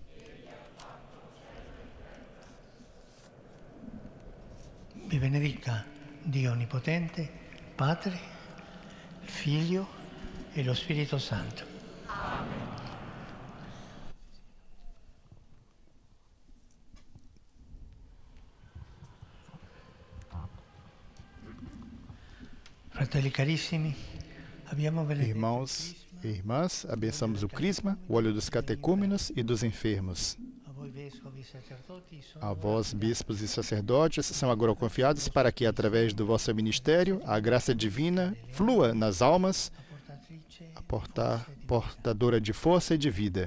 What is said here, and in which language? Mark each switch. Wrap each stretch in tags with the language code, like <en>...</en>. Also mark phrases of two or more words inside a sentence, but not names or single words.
<it>Vi benedica Dio Onnipotente, Padre, Figlio e lo Spirito Santo. Amen. Fratelli carissimi, abbiamo</it> <pt>Irmãos e irmãs, abençamos o crisma, o óleo dos catecúmenos e dos enfermos. A vós, bispos e sacerdotes, são agora confiados para que, através do vosso ministério, a graça divina flua nas almas, a portadora de força e de vida.</pt>